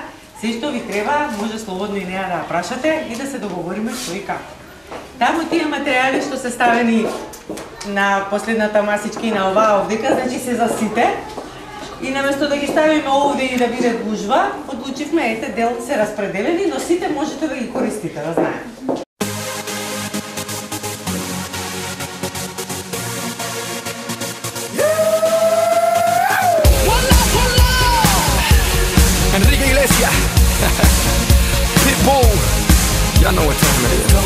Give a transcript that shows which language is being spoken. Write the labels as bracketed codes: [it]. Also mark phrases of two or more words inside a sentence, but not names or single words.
[mk] Се што ви треба, може слободно и неа да ја прашате и да се договориме што и како. Таму тие материјали што се ставени на последната масичка и на оваа овдека, значи се за сите. И наместо да ги ставиме овде и да биде гужва, одлучивме, ете, дел се распределени, но сите можете да ги користите, да знаем. [en] Enrique Iglesias, Pitbull, y'all know what time it is.